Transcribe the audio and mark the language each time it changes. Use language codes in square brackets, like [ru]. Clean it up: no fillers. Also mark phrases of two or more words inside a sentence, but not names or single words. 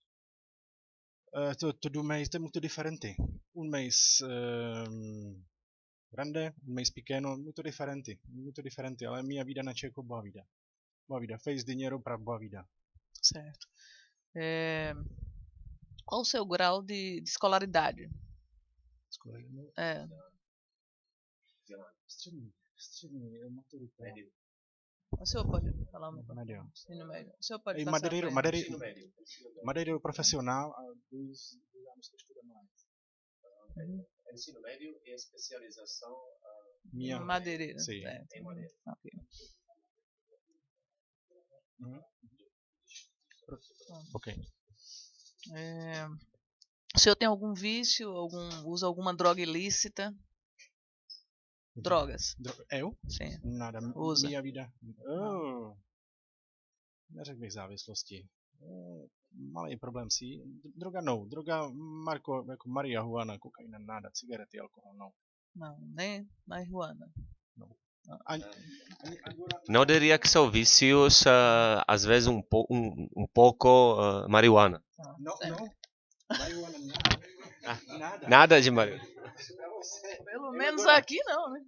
[pt] Todo mês é muito diferente. Um mês grande, um mês pequeno, muito diferente. Muito diferente. A minha vida na Tcheco, boa vida. Boa vida. Fez dinheiro para boa vida. Certo. Qual o seu grau de escolaridade? [cs] Střední, maturita. [pt] O senhor pode falar uma coisa? Médio. Ensino médio. O senhor pode passar Madeireiro profissional, 2 anos que estuda mais. Ensino médio e especialização Minha madeireiro. Sim. em madeira. Okay. Ok. O senhor tem algum vício? Usa alguma droga ilícita? Drogas? Eu? Sim. Nada. Usa. Minha vida. [cs] Neřekl bych závislosti. Malý problém si. Droga no. Droga jako marihuana, kokaina, nada. Cigarety, alkohol, no. [pt] Não, nem marihuana. Não. Não diria que são vícios, às vezes um pouco marihuana. Não. Marihuana, nada. Nada de marihuana. Pelo menos aqui não, né?